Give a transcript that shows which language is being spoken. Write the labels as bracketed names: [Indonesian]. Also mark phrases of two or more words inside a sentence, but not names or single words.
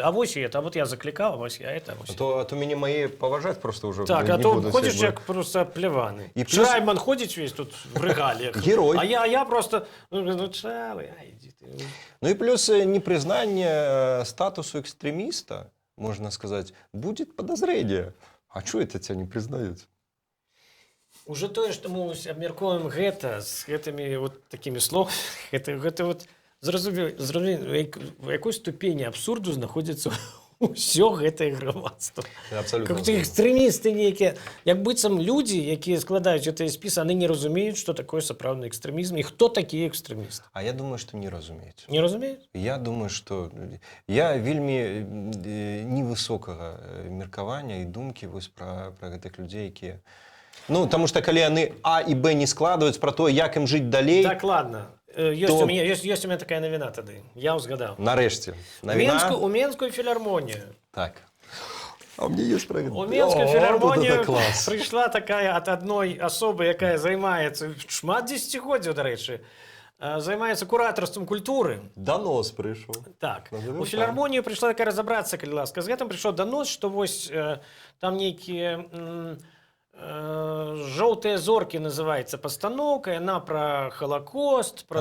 [Belarusian] А вось это, а вот я заклікаў, а вось я это. А то мяне мае паважаць просто ўжо так, не а то будуць, ходзіш якби. як просто пляваны. І плюс- Шрайбман ходзіць [Russian] весь тут в [Belarusian] рэгаліях. Герой. А я просто, Чалы, ідзі ты. Ну і плюс непрызнанне статусу экстремиста, [Russian] можно сказать, будет подозрение. А что это тебя не признают? [Belarusian] Уже тое, што мы абмяркоўваем гэта з гэтымі вот такімі словамі, гэта вот зразумець, у якой ступені абсурду знаходзіцца ўсё гэтае грамадства. Абсолютно. Как экстрэмісты нейкія, як быццам людзі, якія складаюць гэтыя спісы, яны не разумеюць, што такое сапраўдны экстрэмізм і хто такія экстрэмісты. [Russian] А я думаю, что [Belarusian] не разумеюць. Не разумеюць? [Russian] Я думаю, что я [Belarusian] вельмі невысокага меркавання і думкі вось пра гэтых людзей, якія... Ну, [Russian] потому что [Belarusian] калі яны А і Б не складваюць пра то, як ім жыць далей... [Russian] Так, ладно. [Belarusian] Ёсць [Russian] у меня [Belarusian] такая навіна тады. Я ўзгадаў. Нарэшце. Навіна... У Менскую філармонію. [Russian] Так. А у меня есть проект. [Belarusian] У Менскую філармонію класс. прыйшла такая ад адной асобы, якая займаецца шмат дзесяцігоддзяў, дарэчы, займаецца куратарствам культуры. Донос прыйшоў. Так. [Russian] Назовем [Belarusian] У так. філармонію прыйшла такая разабрацца, калі ласка. З гэтым прыйшоў данос, што вось там нейкія «Жоўтыя зоркі» называецца пастаноўка, яна пра Халакост, пра